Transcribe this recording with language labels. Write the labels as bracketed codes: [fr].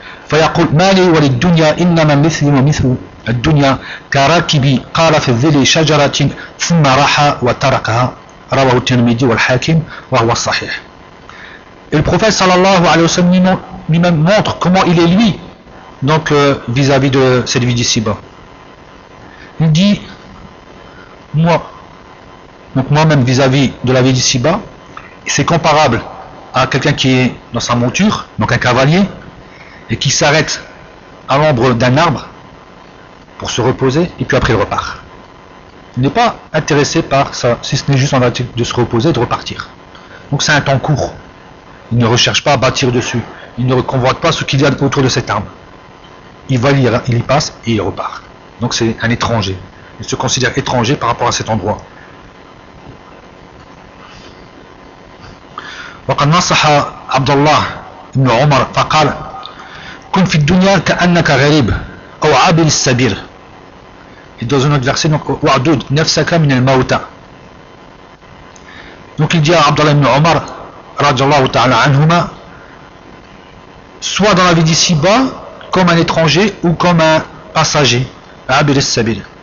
[ar] فيقول: ما لي وللدنيا إنما مثل ومثل الدنيا كراكب قال في الظل شجرة ثم راح وتركها. رواه الترمذي والحاكم وهو الصحيح. [fr] Le prophète sallallahu alayhi wa sallam lui-même montre comment il est lui donc vis-à-vis de cette vie d'ici-bas. Il dit: moi Donc moi-même vis-à-vis de la vie d'ici-bas, c'est comparable à quelqu'un qui est dans sa monture, donc un cavalier, et qui s'arrête à l'ombre d'un arbre pour se reposer, et puis après il repart. Il n'est pas intéressé par ça, si ce n'est juste en fait de se reposer et de repartir. Donc c'est un temps court. Il ne recherche pas à bâtir dessus. Il ne convoite pas ce qu'il y a autour de cet arbre. Il va lire, il y passe et il repart. Donc c'est un étranger. Il se considère étranger par rapport à cet endroit. [ar] وقد نصح عبد الله بن عمر فقال كن في الدنيا كأنك غريب أو عابر السبيل. [fr] Il donne un autre verset, donc [ar] وعدود نفسك من الموتى. [fr] Donc il dit à عبد الله بن عمر [ar] رضي الله تعالى عنهما, [fr] soit dans la vie d'ici-bas comme un étranger ou comme un passager, [ar] عابر السبيل.